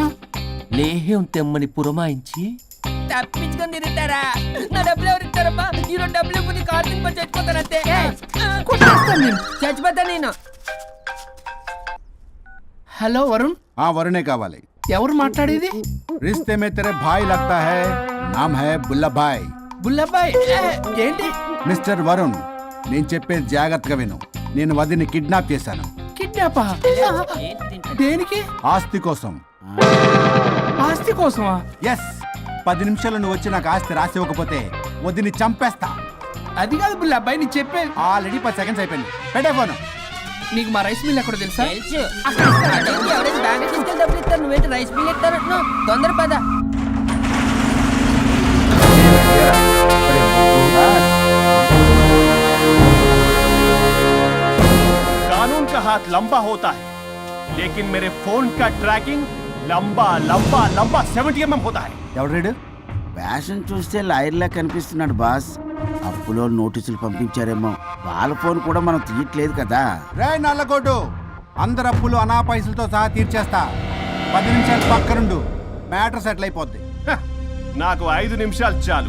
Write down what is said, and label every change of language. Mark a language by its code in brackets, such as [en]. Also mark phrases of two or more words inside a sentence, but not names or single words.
[te] లేహ్యం తెమ్మని పురమాయించి తప్పించుకొని తిరుగుతారా? నా డబ్బులు ఎవరు ఇస్తారమ్మా? ఈరోజు డబ్బులు ఇప్పుడు కార్తీక్ పని చచ్చిపోతానంతే. చచ్చిపోతా నేను. హలో వరుణ్. వరుణే కావాలి. ఎవరు మాట్లాడేది? [hi] रिश्ते में तेरे भाई लगता है, नाम है बुल्ला भाई. [te] బుల్లబ్బాయ్. ఏంటి? మిస్టర్ వరుణ్, నేను చెప్పేది జాగ్రత్తగా విను. నేను వదిని కిడ్నాప్ చేశాను. కిడ్నాపా? దేనికి? ఆస్తి కోసం. ఆస్తి కోసమా? ఎస్. 10 నిమిషాలు నువ్వు వచ్చి నాకు ఆస్తి రాసి ఇవ్వకపోతే వదిని చంపేస్తా. అది కాదు బుల్లబ్బాయ్, నీకు చెప్పేది. ఆల్రెడీ 10 సెకండ్స్ అయిపోయింది. పెట్టే ఫోను. నీకు మా [en] rice mill [te] ఎక్కడ తెలుసా? తెలుసు. ఎవరైనా బ్యాంక్ తీసుకెళ్ళి డబ్బులు ఇస్తారు, నువ్వేంటి [en] rice bill [te] ఇస్తారంటున్నావు? తొందర పద. [hi] कानून का हाथ लंबा होता है, लेकिन मेरे फोन का ट्रैकिंग लंबा 70 mm होता है. [te] ఎవడు ఫ్యాషన్ చూస్తే లాయర్లా కనిపిస్తున్నాడు బాస్. అప్పులో నోటీసులు పంపించారేమో, వాళ్ళ ఫోన్ కూడా మనం తీయట్లేదు కదా. రే నల్లగోడు, అందరు అప్పులు అనా పైసలతో సహా తీర్చేస్తా. 10 నిమిషాలు పక్కనుండు, [en] matter settle [te] అయిపోద్ది. నాకు 5 నిమిషాలు చాలు.